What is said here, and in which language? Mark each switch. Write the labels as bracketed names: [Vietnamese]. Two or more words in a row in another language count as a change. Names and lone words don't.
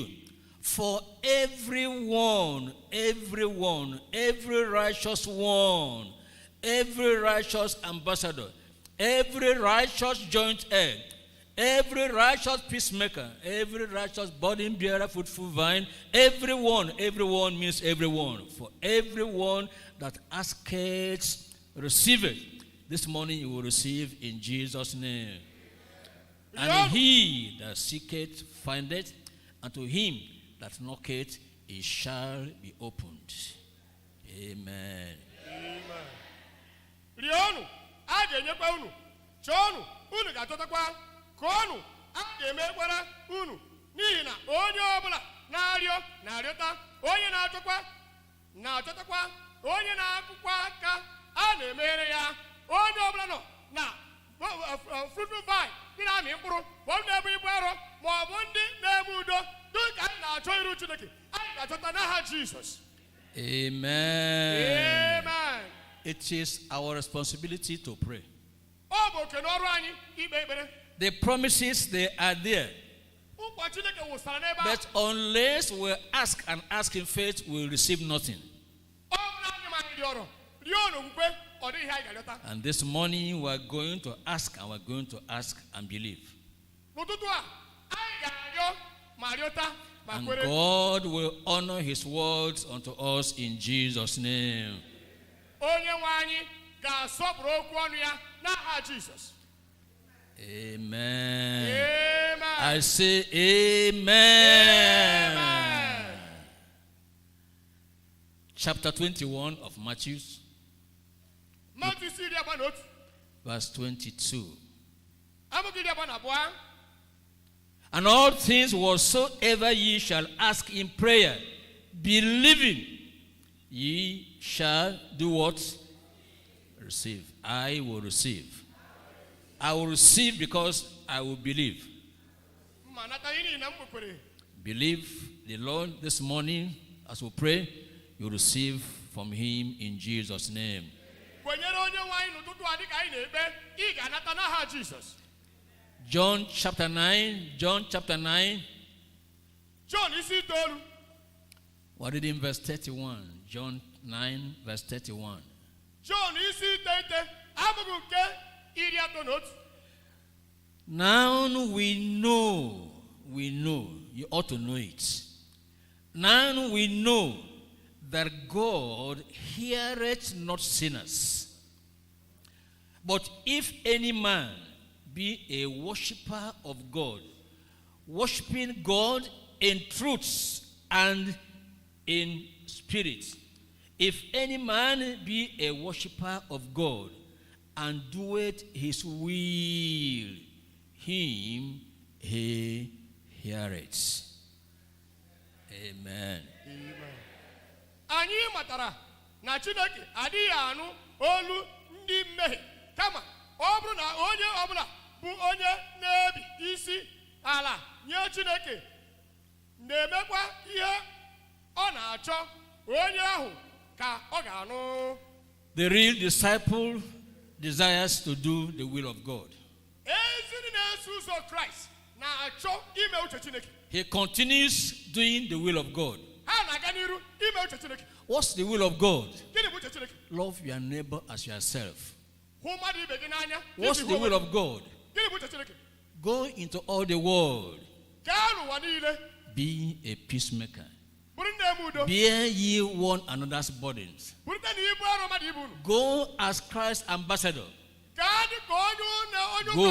[English] For everyone, every righteous one, every righteous ambassador, every righteous joint heir, every righteous peacemaker, every righteous burden bearer, fruitful vine, everyone means everyone. For everyone that asketh, receiveth. This morning you will receive in Jesus' name. And he that seeketh, findeth, and to him that knocketh it shall be opened. Amen. [Igbo] Amen. Rionu, a ga-enyekwa unu. Chọọnụ, unu ga-achọtakwa. Kụọnụ, a ga-emekwara unu. N'ihi na onye ọbụla na-arịọ na-arịọta, onye na-achọkwa na-achọtakwa, onye na-akụkwa aka a na-emeghere ya. Onye ọbụla nọ na [English] fruitful vine [Igbo] ndị na-amị mkpụrụ bụ ndị na-ebu ibu arọ ma ọ bụ ndị na-eme udo dịka anyị na-achọ iru Chineke, anyị ga-achọta n'aha Jizọs. Amen. Amen. [English] It is our responsibility to pray. [Igbo] Ọ bụ oke n'ọrụ anyị ikpe ekpere. [English] The promises, they are there. [Igbo] Nkwa Chineke wụsara n'ebe ahụ. [English] But unless we ask and ask in faith, we will receive nothing. [Igbo] Ọ bụ na anyị ma anyị dị ọrụ, rịọ n'okwukwe, ọ dịghị ihe anyị ga-arịọta. [English] And this morning we are going to ask and we are going to ask and believe. [Igbo] N'ụtụtụ a, anyị ga-arịọ ma rịọta ma [English] And [Igbo] kwere. [English] God will honor his words unto us in Jesus' name. [Igbo] Onye nwe anyị ga-asọpụrụ okwu ọnụ ya n'aha Jizọs. [English] Amen. Amen. I say amen. Amen. Chapter 21 of Matthew, [Igbo] Matthew iri abụọ na otu, [English] verse 22. [Igbo] amaokwu iri abụọ na abụọ. [English] And all things whatsoever ye shall ask in prayer, believing, ye shall do what? Receive. I will receive. I will receive because I will believe. [Igbo] Ma nata ihe niile m kwekwere. [English] Believe the Lord this morning as we pray, you receive from him in Jesus' name. [Igbo] Kwenyere onye nwe anyị n'ụtụtụ a dịka anyị na-ekpe, ị ga-anata n'aha Jizọs. [English] John chapter 9. John chapter 9. [Igbo] John isi itoolu. [English] We're reading verse 31. John 9 verse 31. [Igbo] John isi iteghete, amaokwu nke iri atọ na otu. [English] Now we know, you ought to know it. Now we know that God heareth not sinners. But if any man be a worshipper of God, worshiping God in truth and in spirit, if any man be a worshipper of God and doeth his will, him he heareth. Amen. [Igbo] Anyị matara na Chineke adịghị anụ olu ndị mmehie, kama ọ bụrụ na onye ọbụla bụ onye na-ebi isi ala nye Chineke na-emekwa ihe ọ na-achọ, onye ahụ ka ọ ga-anụ. [English] The real disciple desires to do the will of God. [Igbo] Ezi ndị na-eso ụzọ Kraịst na-achọ ime uche Chineke. [English] He continues doing the will of God. [Igbo] Ha na-aga n'iru ime uche Chineke. [English] What's the will of God? [Igbo] Gịnị bụ uche Chineke? [English] Love your neighbor as yourself. [Igbo] Hụ mmadụ ibe gị n'anya. [English] What's the will of God? [Igbo] Gịnị bụ uche Chineke? [English] Go into all the world. [Igbo] Gaa n'ụwa niile. [English] Be a peacemaker. [Igbo] Bụrụ ndị eme udo. [English] Bear ye one another's burdens. [Igbo] Bụrụte na ibu arọ mmadụ ibu unu. [English] Go as Christ's ambassador. [Igbo] Gaa dị ka onye [English] Go